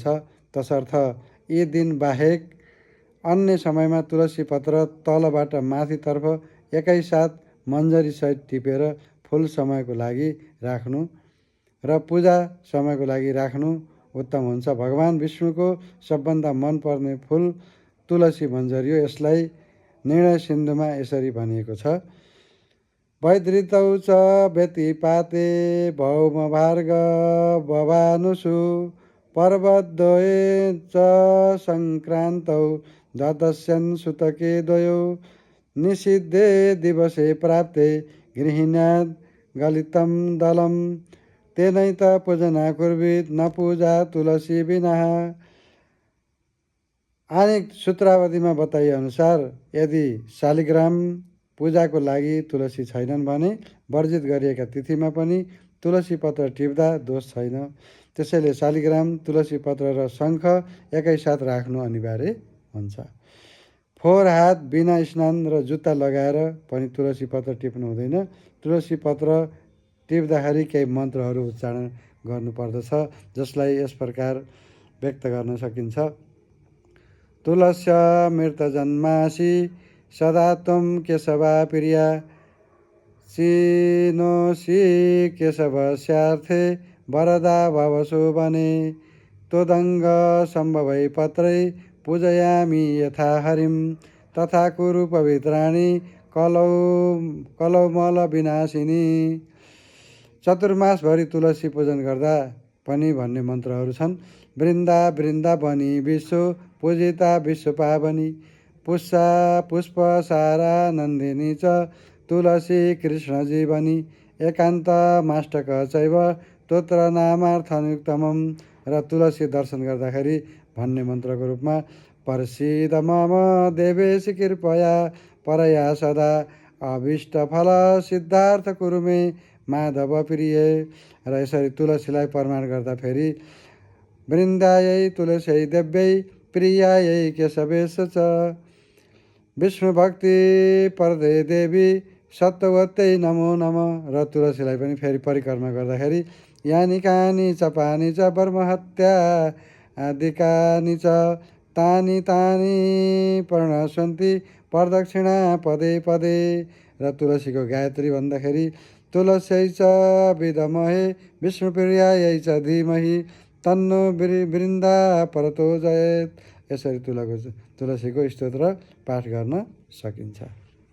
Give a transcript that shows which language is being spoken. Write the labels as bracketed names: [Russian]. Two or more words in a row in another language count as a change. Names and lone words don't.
[Nepali] तसर्थ यी दिन बाहेक अन्य समयमा तुलसी पत्र तलबाट माथितर्फ एकैसाथ मञ्जरीसहित टिपेर फुल समयको लागि राख्नु र पूजा समयको लागि राख्नु उत्तम हुन्छ। भगवान विष्णुको सबभन्दा मनपर्ने फुल तुलसी मञ्जरी हो। यसलाई निर्णय सिन्धुमा यसरी भनिएको छ: [Sanskrit] वैधृतौ च व्यतिपाते भौमभार्ग भवानुषु पर्वद्वये च सङ्क्रान्तौ द्वादश्यन् सुतके द्वयो निषिद्धे दिवसे प्राप्ते गृह्णात् गलितं दलं तेनैत पूजना कुर्वीत् न पूजा तुलसी विना। [Nepali] अनेक सूत्रावलीमा बताइएअनुसार यदि शालिग्राम पूजाको लागि तुलसी छैनन् भने वर्जित गरिएका तिथिमा पनि तुलसी पत्र टिप्दा दोष छैन। त्यसैले शालिग्राम, तुलसी पत्र र शङ्ख एकैसाथ राख्नु अनिवार्य हुन्छ। फोहोर हात बिना स्नान र जुत्ता लगाएर पनि तुलसी पत्र टिप्नु हुँदैन। तुलसी पत्र टिप्दाखेरि केही मन्त्रहरू उच्चारण गर्नुपर्दछ, जसलाई यस प्रकार व्यक्त गर्न सकिन्छ। [Sanskrit] तुलस्य मृतजन्मासि सदा त्वं केशवा प्रिया चिनोषि केशवस्यार्थे वरदा भव शोभने त्वदङ्ग सम्भवै पत्रै पूजयामि यथा हरिं तथा कुरु पवित्राणि कलौमल विनाशिनी। [Nepali] चतुर्मासभरि तुलसी पूजन गर्दा पनि भन्ने मन्त्रहरू छन्। [Sanskrit] वृन्दा वृन्दावनी विश्व पूजिता विश्व पावनी पुष्प सारा नन्दिनी च तुलसी कृष्ण जीवनी एकान्त माष्टक चैव तोत्र नामार्थनुक्तमम्। [Nepali] र तुलसी दर्शन गर्दाखेरि भन्ने मन्त्रको रूपमा [Sanskrit] प्रसीद मम देवेशी कृपया परया सदा अभीष्टफल सिद्धार्थ कुरु मे माधव प्रिय। [Nepali] र यसरी तुलसीलाई प्रमाण गर्दाखेरि [Sanskrit] वृन्दायै तुलस्यै देव्यै प्रियायै केशवेश च विष्णु भक्ति परदे देवी सत्वत्यै नमो नम। [Nepali] र तुलसीलाई पनि फेरि परिक्रमा गर्दाखेरि [Sanskrit] यानि कानि च पानी च ब्रह्महत्या आदिकानि च तानि तानि प्रणश्यन्ति प्रदक्षिणा पदे पदे। [Nepali] र तुलसीको गायत्री भन्दाखेरि [Sanskrit] तुलस्यै च विद्महे विष्णुप्रियायै च धीमहि तन्नो वृन्दा परतो जयेत्। [Nepali] यसरी तुलसीको स्तोत्र पाठ गर्न सकिन्छ।